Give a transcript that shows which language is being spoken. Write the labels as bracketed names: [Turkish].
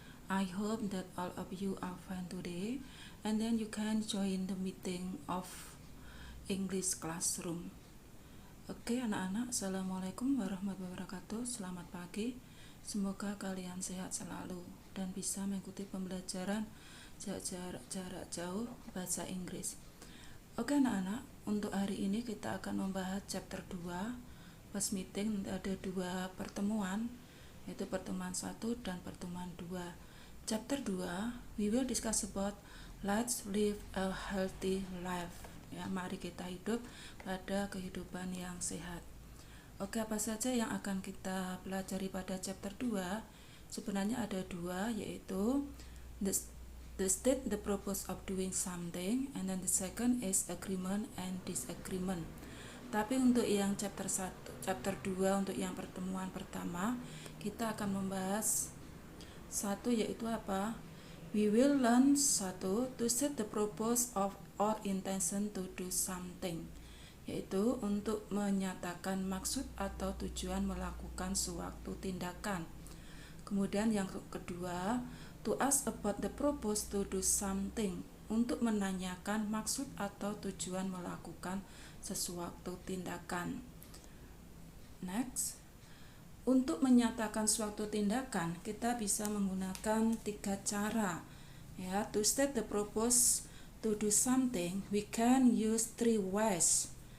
[English] I hope that all of you are fine today and then you can join the meeting of English classroom. [Indonesian] Oke anak-anak, Assalamualaikum warahmatullahi wabarakatuh. Selamat pagi. Semoga kalian sehat selalu dan bisa mengikuti pembelajaran jarak jauh bahasa Inggris. Oke anak-anak, untuk hari ini kita akan membahas chapter 2. Pas meeting ada dua pertemuan, yaitu pertemuan 1 dan pertemuan 2. [English] Chapter 2, we will discuss about let's live a healthy life. [Indonesian] Ya, mari kita hidup pada kehidupan yang sehat. Oke, apa saja yang akan kita pelajari pada chapter 2? Sebenarnya ada dua, yaitu [English] the state, the purpose of doing something, and then the second is agreement and disagreement. [Indonesian] Tapi untuk yang chapter 2 untuk yang pertemuan pertama, kita akan membahas satu, yaitu apa? [English] We will learn [Indonesian] satu, [English] to set the purpose of or intention to do something, [Indonesian] yaitu untuk menyatakan maksud atau tujuan melakukan suatu tindakan. Kemudian yang kedua, [English] to ask about the purpose to do something, [Indonesian] untuk menanyakan maksud atau tujuan melakukan sesuatu tindakan. [English] Next, [Indonesian] untuk menyatakan suatu tindakan kita bisa menggunakan 3 cara. [English] Ya, to state the purpose to do something, we can use 3 ways.